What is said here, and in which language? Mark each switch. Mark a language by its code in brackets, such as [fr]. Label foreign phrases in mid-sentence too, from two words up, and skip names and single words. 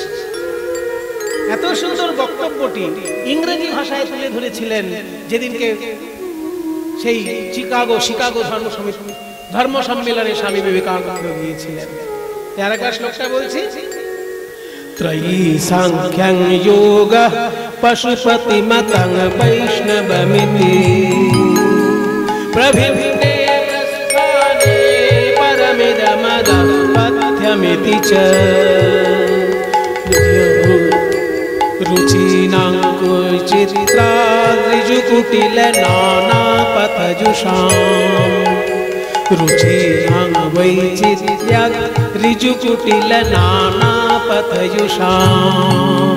[bn] এত সুন্দর বক্তব্যটি ইংরেজি ভাষায় তুলে ধরেছিলেন যেদিনকে সেই শিকাগো ধর্ম সম্মেলনে স্বামী বিবেকানন্দ গিয়েছিলেন। আর একটা শ্লোকটা বলছি, [sa] ত্রয়ী সাংখ্যং যোগঃ পশুপতি মতং বৈষ্ণবমিতি প্রভিন্নে প্রস্থানে পরমিদমদপথ্যমিতি চ। रुचिनां कुचित्राद् ऋजुकुटिल नाना पथजुषाम्। रुचिनां वैचित्र्याद् ऋजुकुटिल नाना पथजुषाम्।